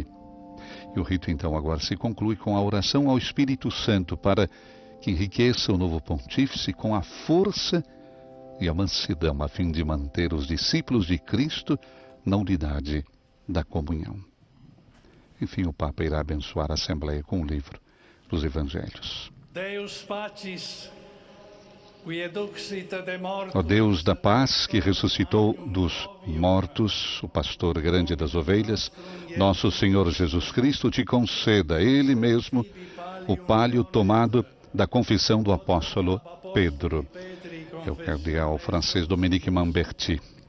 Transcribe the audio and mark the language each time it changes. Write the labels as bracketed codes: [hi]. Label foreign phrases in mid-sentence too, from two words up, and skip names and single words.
[pt] E o rito então agora se conclui com a oração ao Espírito Santo para que enriqueça o novo pontífice com a força e a mansidão a fim de manter os discípulos de Cristo na unidade da comunhão. Enfim, o Papa irá abençoar a Assembleia com o livro dos Evangelhos. [la] Deus Pacis, qui eduxit de mortuis, [pt] Ó Deus da paz, que ressuscitou dos mortos, o pastor grande das ovelhas, nosso Senhor Jesus Cristo te conceda, Ele mesmo, o palho tomado da confissão do apóstolo Pedro. É o cardeal francês Dominique Mamberti.